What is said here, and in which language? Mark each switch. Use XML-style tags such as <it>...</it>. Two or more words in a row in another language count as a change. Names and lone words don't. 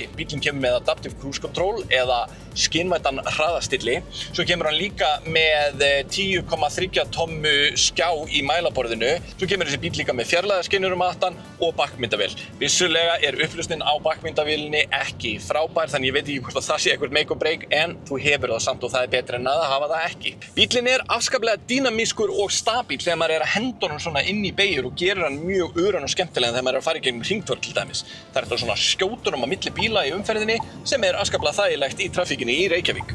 <is>Bílinn kemur með</is> <en>Adaptive Cruise Control</en> <is>eða skynvætan hraðastilli. Svo kemur hann líka með 10,3 tommu skjá í mælaborðinu. Svo kemur þessi bíl líka með fjarlægðarskynjur aftan og bakmyndavél. Vissulega er upplausnin á bakmyndavélinni ekki frábær, þannig ég veit ekki hvort það sé eitthvað</is> <en>make or break,</en> <is>en þú hefur það samt og það er betra en að hafa það ekki. Bílinn er afskaplega dýnamískur og stabíl þegar maður er að henda honum svona inn í beygjur og gerir hann mjög öran og skemmtilegan þegar maður er að fara í gegnum hringtorg til dæmis. Það er þetta svona skjótur á milli bíla í umferðinni sem er afskaplega þægilegt í traffíkinni í Reykjavík.</is>